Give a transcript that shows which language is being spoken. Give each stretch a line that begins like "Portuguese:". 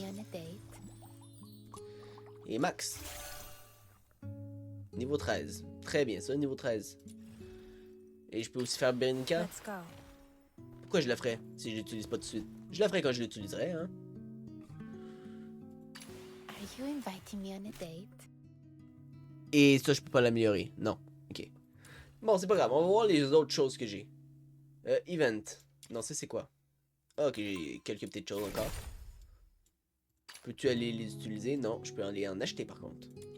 English: me on a date?
French: Et max. Niveau 13. Très bien, ça, niveau 13. Et je peux aussi faire Berenica.
English: Let's go.
French: Pourquoi je la ferais si je l'utilise pas tout de suite? Je la ferai quand je l'utiliserai, hein.
English: Are you inviting me on a date?
French: Et ça, je peux pas l'améliorer. Non. Ok. Bon, c'est pas grave. On va voir les autres choses que j'ai. Event. Non, ça, c'est quoi? Ah, ok, j'ai quelques petites choses encore. Peux-tu aller les utiliser? Non, je peux aller en acheter par contre.